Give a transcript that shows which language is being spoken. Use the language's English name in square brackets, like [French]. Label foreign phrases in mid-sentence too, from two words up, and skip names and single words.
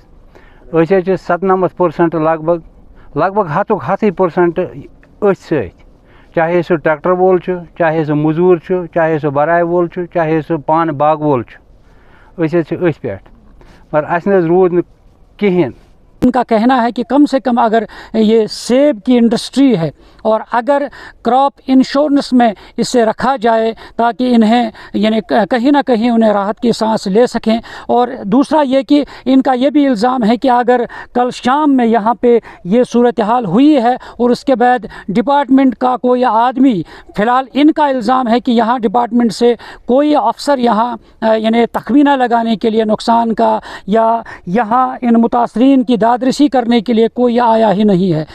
[Kashmiri] أسۍ حظ چھِ 97% لگ بگ 100% أتھۍ سۭتۍ چاہے سُہ ٹرٛیکٹر وول چھُ چاہے سُہ موٚزوٗر چھُ چاہے سُہ بَراے وول چھُ چاہے سُہ پانہٕ باغہٕ وول چھُ أسۍ حظ چھِ أتھۍ پٮ۪ٹھ مگر اَسہِ نہ حظ روٗد نہٕ کِہیٖنۍ. [Urdu] ان کا کہنا ہے کہ کم سے کم اگر یہ سیب کی انڈسٹری ہے اور اگر کراپ انشورنس میں اسے رکھا جائے تاکہ انہیں یعنی کہیں نہ کہیں انہیں راحت کی سانس لے سکیں. اور دوسرا یہ کہ ان کا یہ بھی الزام ہے کہ اگر کل شام میں یہاں پہ یہ صورتحال ہوئی ہے اور اس کے بعد ڈپارٹمنٹ کا کوئی آدمی فی الحال ان کا الزام ہے کہ یہاں ڈپارٹمنٹ سے کوئی افسر یہاں یعنی تخمینہ لگانے کے لیے نقصان کا یا یہاں ان متاثرین کی دادرسی کرنے کے لیے کوئی آیا ہی نہیں ہے.